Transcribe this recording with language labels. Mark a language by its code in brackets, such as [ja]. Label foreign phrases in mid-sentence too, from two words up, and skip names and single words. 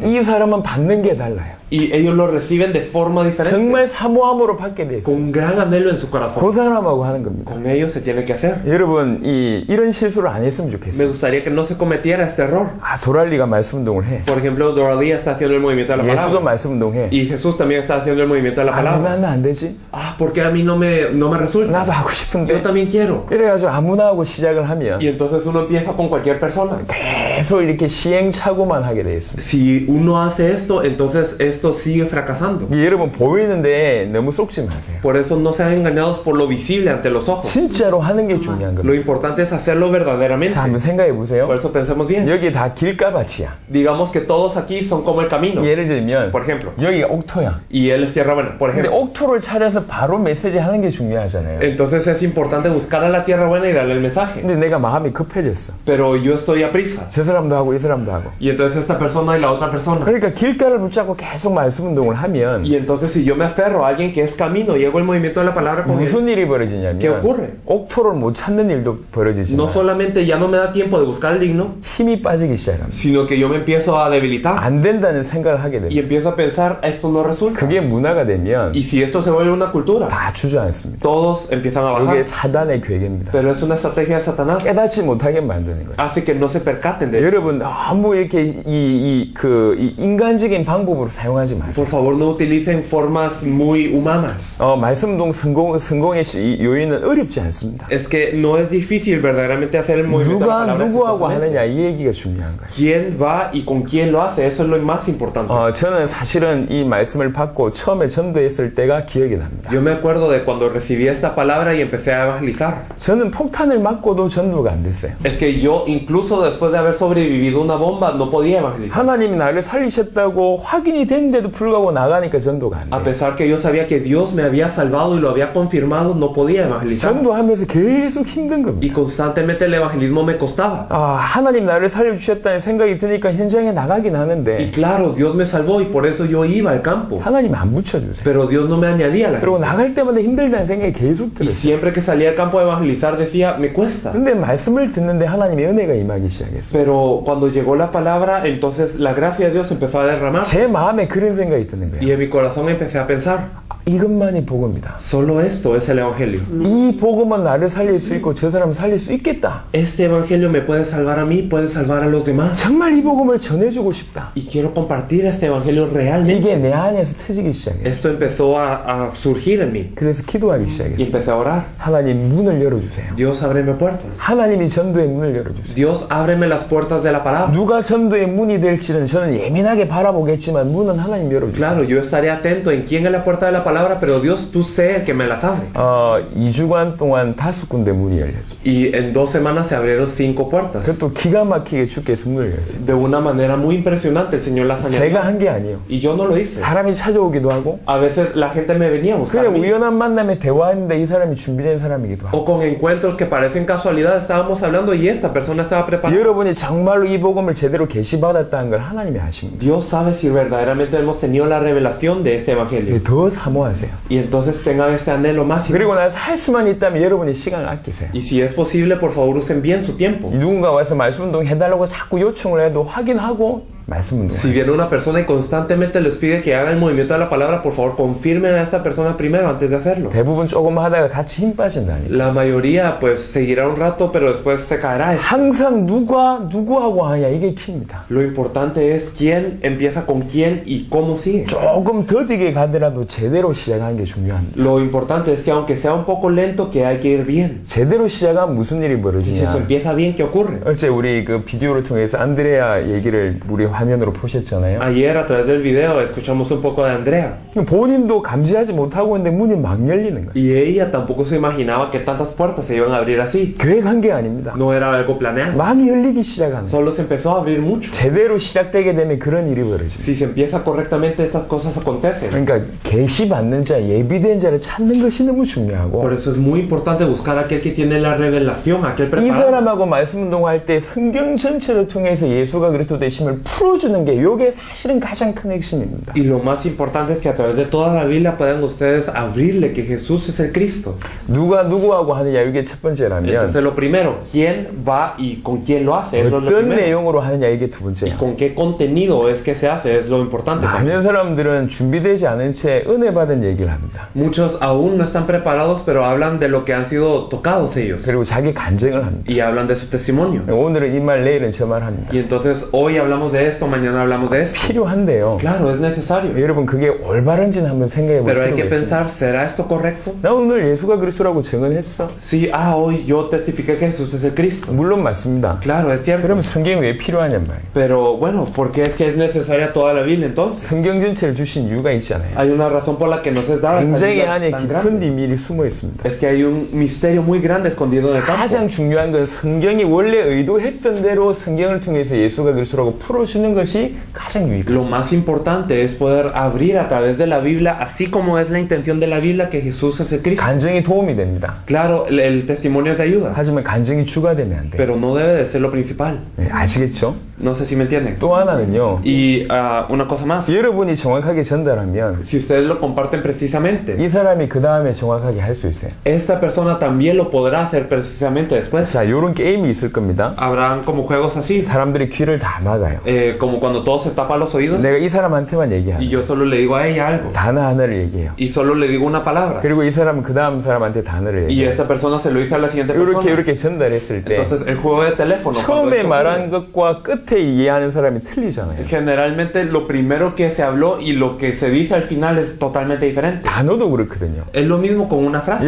[ko] 이 사람은 받는 게 달라요. [es] y ellos lo reciben de forma diferente, [ko] 정말 사모함으로 받게 돼 있어요. [es] con gran anhelo en su corazón. [ko] 그 사람하고 하는 겁니다. [es] Con ellos se tiene que hacer. [ko] 여러분 이런 실수를 안 했으면 [es] Me [ko] 좋겠어요. [es] gustaría que no se cometiera este error. [ko] 도랄리가 말씀 운동을 해. [es] Por ejemplo, Doralía está haciendo el movimiento de la [ko] 예수도 [es] palabra. [ko] 말씀 운동해. [es] Y Jesús también está haciendo el movimiento de la [ko] 왜 [es] palabra. [ko] 나는 안 되지? [es] Ah, ¿por qué a mí no me resulta? [ko] 나도 하고 [es] Yo [ko] 싶은데. [es] también quiero. [ko] 이래가지고 아무나 하고 시작을 하면 [es] Y entonces uno empieza con cualquier persona. [ko] 계속 이렇게 시행착오만 하게 돼 있습니다. [es] Si uno hace esto, entonces esto sigue fracasando. [ko] 여러분 보이는데 너무 쏙지 마세요. [es] Por eso no sean engañados por lo visible ante los ojos. [ko] 진짜로 하는 게 중요한 [es] Lo [ko] 겁니다. [es] importante es hacerlo verdaderamente. [ko] 자, 한번 생각해 보세요. [es] Por eso pensemos bien. [ko] 여기 다 길가밭이야. [es] Digamos que todos aquí son como el camino. [ko] 예를 들면 [es] Por ejemplo. [ko] 여기가 옥토야. [es] Y él es tierra buena. Por [ko] 근데 [es] ejemplo. [ko] 옥토를 찾아서 바로 메시지 하는 게 중요하잖아요. [es] Entonces es importante buscar a la tierra buena y darle el mensaje. [ko] 근데 내가 마음이 급해졌어. [es] Pero yo estoy a prisa. [ko] 저 사람도 하고 이 사람도 하고. [es] Y entonces esta persona y la otra persona. [ko] 그러니까 길가를 붙잡고 계속 말씀 운동을 하면 [es] Y entonces si yo me aferro a alguien que es camino y hago el movimiento de la palabra con él, [ko] 무슨 일이 벌어지냐면 [es] ¿qué ocurre? [ko] 옥토를 못 찾는 일도 벌어지지만 [es] No solamente ya no me da tiempo de buscar el digno, [ko] 힘이 빠지기 시작합니다. [es] sino que yo me empiezo a debilitar [ko] 안 된다는 생각을 하게 [es] y [ko] 됩니다. [es] empiezo a pensar, esto no resulta. [ko] 그게 문화가 되면 [es] Y si esto se vuelve una cultura, [ko] 다 주저앉습니다. [es] todos empiezan a [ko] 이게 [es] bajar. [ko] 사단의 괴계입니다. [es] Pero es una estrategia de Satanás. [ko] 깨닫지 못하게 만드는 거예요. [es] Hace que no se percaten de eso. [ko] 여러분 너무 이렇게 이 인간적인 방법으로 사용하지 마세요. [es] Por favor, no utilicen formas muy humanas. [ko] 말씀동 성공의 요인은 어렵지 않습니다. [es] Es que no es difícil verdaderamente hacer el movimiento de la [ko] 누가 [es] palabra [ko] 누구하고 [es] exitosamente. [ko] 하느냐 이 얘기가 중요한 거예요. [es] ¿Quién va y con quién lo hace? Eso es lo más importante. [ko] 저는 사실은 이 말씀을 받고 처음에 전도했을 때가 기억이 납니다. [es] Yo me acuerdo de cuando recibí esta palabra y empecé a evangelizar. [ko] 저는 폭탄을 맞고도 전도가 안 됐어요. [es] Es que yo, incluso después de haber sobrevivido una bomba, no podía evangelizar. [ko] 하나님이 나를 살리셨다고 확인이 됐는데도 불구하고 나가니까 전도가 안 [es] A [ko] 돼요. [es] pesar que yo sabía que Dios me había salvado y lo había confirmado, no podía evangelizar. [ko] 전도하면서 계속 힘든 겁니다. [es] Y constantemente el evangelismo me costaba. [ko] 하나님 나를 살려주셨다는 생각이 드니까 현장에 나가긴 [es] Y [ko] 하는데 [es] claro, Dios me salvó y por eso yo iba al campo. [ko] 하나님 안 붙여주세요. [es] Pero Dios no me añadía a la [ko] 그리고 [es] gente. [ko] 나갈 때마다 힘들다는 생각이 계속 [es] Y [ko] 들었어요. [es] siempre que salía al campo a evangelizar decía, me cuesta. [ko] 근데 말씀을 듣는데 하나님의 은혜가 임하기 시작했어요. [es] Pero cuando llegó la palabra, entonces la gracia de Dios empezó a derramar. [ko] 제 마음에 그런 생각이 드는 [es] Y [ko] 거예요. [es] en mi corazón empecé a pensar, [ko] 이것만이 복음이다. [es] Solo esto es el Evangelio. [ko] 이 복음은 나를 살릴 수 있고 저 사람 살릴 수 있겠다. [es] Este Evangelio me puede salvar a mí, puede salvar a los demás. [ko] 정말 이 복음을 전해주고 싶다. [es] Y quiero compartir este Evangelio realmente. [ko] 이게 내 안에서 터지기 시작했어. [es] Esto empezó a surgir en mí. [ko] 그래서 기도하기 [es] Y [ko] 시작했어. [es] empecé a orar. [ko] 하나님 문을 열어주세요. [es] Dios, ábreme puertas. [ko] 하나님이 전도의 문을 열어주세요. [es] Dios, ábreme las puertas de la palabra. [ko] 누가 전도의 문이 될지는 저는 예민하게 바라보겠지만 문은 하나님 열어주세요. [es] Claro, yo estaré atento en quién es la puerta de la palabra, pero Dios, tú sé el que me las abre. [ko] 2주간 동안 5군데 문이 열렸어. [es] Y en 2 semanas se abrieron 5 puertas. [ko] 그것도 기가 막히게 주께서 문을 열었어요. [es] De una manera muy impresionante, el Señor las añadió. [ko] 제가 한 게 아니에요. [es] Y yo no lo hice. [ko] 사람이 찾아오기도 하고 [es] A veces la gente me venía a buscar. [ko] 그냥 우연한 만남에 대화했는데 이 사람이 준비된 사람이기도 하고 [es] O con encuentros que parecen casualidad, estábamos hablando y esta persona estaba preparada. [ko] 여러분이 정말로 이 복음을 제대로 계시받았다는 걸 하나님이 아십니다. [es] Dios sabe si verdaderamente hemos tenido la revelación de este evangelio. [ko] 더 사모하세요. [es] Y entonces tengan este anhelo más. [ko] 그리고 나서 할 수만 있다면 여러분이 시간을 아끼세요. [es] Y si es posible, por favor, usen bien su tiempo. [ko] 누군가 와서 말씀 운동 해달라고 자꾸 요청을 해도 확인하고 말씀 운동. [es] Si viene una persona y constantemente les pide que hagan el movimiento de la palabra, por favor, confirmen a esta persona primero antes de hacerlo. [ko] 대부분 조금 하다가 같이 힘 빠진다니까. [es] La mayoría, pues, seguirá un rato, pero después se caerá. [ko] 항상 누구하고 하냐 이게 키입니다. [es] Lo importante es quién empieza con quién y cómo sigue. [ko] 조금 더디게 가더라도 제대로 시작하는 게 중요합니다. [es] Lo importante es que aunque sea un poco lento, que hay que ir bien. [ko] 제대로 시작하면 무슨 일이 [es] Y si [ko] 벌어지냐. [es] se empieza bien, ¿qué ocurre? [ko] 어제 우리 그 비디오를 통해서 안드레아 얘기를 우리 화면으로 보셨잖아요. [es] Ayer a través del video escuchamos un poco de Andrea. [ko] 본인도 감지하지 못하고 있는데 문이 막 열리는 거예요. [es] Y ella tampoco se imaginaba que tantas puertas se iban a abrir así. [ko] 계획한 게 아닙니다. [es] No era algo planeado. [ko] 막 열리기 시작하는 거예요. [es] Solo se empezó a abrir mucho. [ko] 제대로 시작되게 되면 그런 일이 벌어집니다. [es] Si se empieza correctamente, estas cosas acontecen. [ko] 그러니까 계시받는 자, 예비된 자를 찾는 것이 너무 중요하고 [es] Por eso es muy importante buscar a aquel que tiene la revelación, aquel [ko] 이 [es] preparado. [ko] 사람하고 말씀 운동할 때 성경 전체를 통해서 예수가 그리스도 되심을 풀어주는 게 이게 사실은 가장 큰 핵심입니다. [es] Y lo más importante es que a través de toda la Biblia puedan ustedes abrirle que Jesús es el Cristo. [ko] 누가 누구하고 하느냐 이게 첫 번째라면 [es] Entonces lo primero, ¿quién va y con quién lo hace? Eso es lo [ko] 어떤 [es] primero. [ko] 내용으로 하느냐 이게 두 [es] Y [ko] 번째야. [es] con qué contenido es que se hace, es lo importante. [ko] 많은 사람들은 준비되지 않은 채 은혜 받은 얘기를 합니다. [es] Muchos aún no están preparados, pero hablan de lo que han sido tocados ellos. [ko] 그리고 자기 간증을 합니다. [es] Y hablan de su testimonio. [ko] 오늘은 이 말, 내일은 저 말 합니다. [es] Y entonces hoy hablamos de esto, mañana hablamos de esto. [ko] 필요한데요. [es] Claro, es necesario. [ko] 여러분 그게 올바른지는 한번 생각해 볼 [es] Pero hay que [ko] 필요가 있습니다. [es] pensar, ¿será esto correcto? [ko] 나 오늘 예수가 그리스도라고 증언했어. [es] Sí, hoy yo testifiqué que Jesús es el Cristo. [ko] 물론 맞습니다. [es] Claro, es cierto. [ko] 그러면 성경이 왜 필요하냔 말이에요. [es] Pero bueno, ¿por qué es que es necesaria toda la Biblia entonces? [ko] 성경 전체를 주신 이유가 있잖아요. [es] Hay una razón por la que nos es dada esta [ko] 굉장히 [es] Biblia [ko] 안에 [es] tan [ko] 깊은 [es] grande. [ko] 비밀이 숨어 있습니다. [es] Es que hay un misterio muy grande escondido en el campo. [ko] 가장 중요한 건 성경이 원래 의도했던 대로 성경을 통해서 예수가 그리스도라고 풀어주는 것이 가장 유익합니다. [es] Lo más importante es poder abrir a través de la Biblia, así como es la intención de la Biblia, que Jesús es el Cristo. [ko] 간증이 도움이 됩니다. [es] Claro, el testimonio es de ayuda, [ko] 하지만 간증이 주가 되면 안 돼요. [es] pero no debe de ser lo principal. [ko] 네, 아시겠죠? [es] No sé si me entienden. [ko] 또 하나는요. [es] Y una cosa más, [ko] 여러분이 정확하게 전달하면 [es] si ustedes lo comparten precisamente, [ko] 이 사람이 그 다음에 정확하게 할 수 있어요. [es] esta persona también lo podrá hacer precisamente después. [ko] 자, 요런 게임이 있을 겁니다. [es] Habrán como juegos así, [ko] 사람들이 귀를 다 막아요. [es] como cuando todos se tapan los oídos [ko] 내가 이 사람한테만 [es] y [ko] 얘기하는 [es] yo solo le digo a ella algo [ko] 단어 하나를 얘기해요. [es] y solo le digo una palabra [ko] 그리고 이 사람은 그 다음 사람한테 단어를 [es] y [ko] 얘기해요. [es] esta persona se lo dice a la siguiente persona. [ko] 이렇게 전달했을 때 [es] Entonces el juego de teléfono, cuando [ko] 처음에 [es] esto [ko] 말한 [es] ocurre, [ko] 것과 끝에 이해하는 사람이 틀리잖아요. [es] generalmente lo primero que se habló y lo que se dice al final es totalmente diferente. [ko] 단어도 그렇거든요. [es] Es lo mismo con una frase.